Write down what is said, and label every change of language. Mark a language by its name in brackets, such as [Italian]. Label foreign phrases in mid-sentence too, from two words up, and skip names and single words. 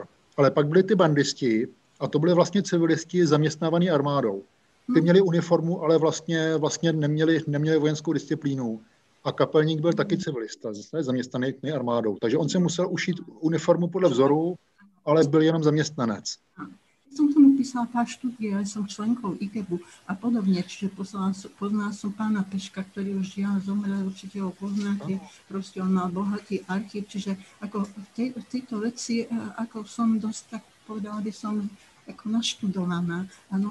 [Czech] Ale pak byli ty bandisti a to byli vlastně civilisti zaměstnávaní armádou. Ty měli uniformu, ale vlastně neměli vojenskou disciplínu. A kapelník byl taky civilista, zaměstnaný armádou. Takže on si musel ušít uniformu podle vzoru, ale byl jenom zaměstnanec. [Slovak] Som tomu písala pár štúdií, ale som členkou IGEBu a podobne, čiže poznala som pána Peška, ktorý už žiaľ zomrel, určite ho poznáte, proste on mal bohatý archív, čiže ako v tejto veci, ako som dosť tak povedala by som, ako naštudovaná, áno.